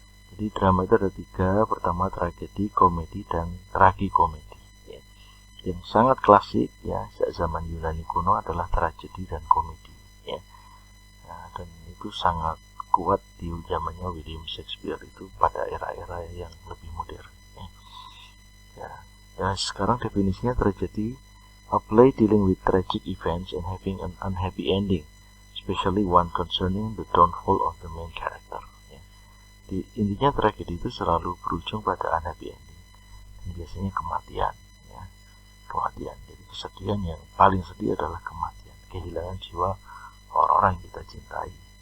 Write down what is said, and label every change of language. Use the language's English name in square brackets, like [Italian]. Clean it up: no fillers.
[Indonesian] Jadi drama itu ada 3, pertama tragedi, komedi, dan tragikomedi. Yang sangat klasik sejak zaman Yunani kuno adalah tragedi dan komedi. Dan itu sangat kuat di zamannya William Shakespeare itu pada era-era yang lebih modern. Sekarang definisinya [English] tragedy, a play dealing with tragic events and having an unhappy ending, especially one concerning the downfall of the main character. [Indonesian] Intinya tragedi itu selalu berujung pada unhappy ending, dan biasanya kematian. Jadi kesedihan yang paling sedih adalah kematian, kehilangan jiwa orang-orang yang kita cintai.